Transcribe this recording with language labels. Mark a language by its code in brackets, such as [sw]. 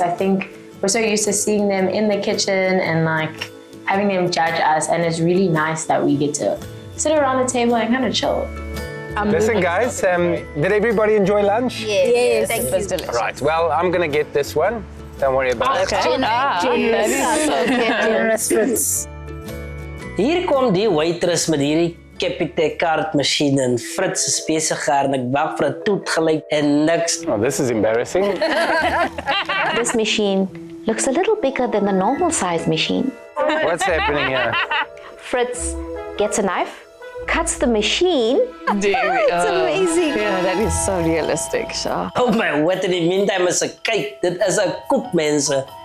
[en] I think we're so used to seeing them in the kitchen and like having them judge us, and it's really nice that we get to sit around the table and kind of chill. Listen, guys, did everybody enjoy lunch? Yes. Thank you. Delicious. Right, well, I'm going to get this one. Don't worry about it. Generous Fritz. [af] Hier kom die waitress met hierdie Capitec kaartmasjien en Fritz is besig en ek wag vir 'n toet gelyk en niks. [en] Oh, this is embarrassing. This machine looks a little bigger than the normal size machine. What's happening here? Fritz gets a knife, cuts the machine. It's amazing. Yeah, that is so realistic, Shah. Oh my word, [af] in die meantime is 'n kyk, dit is 'n koek mense.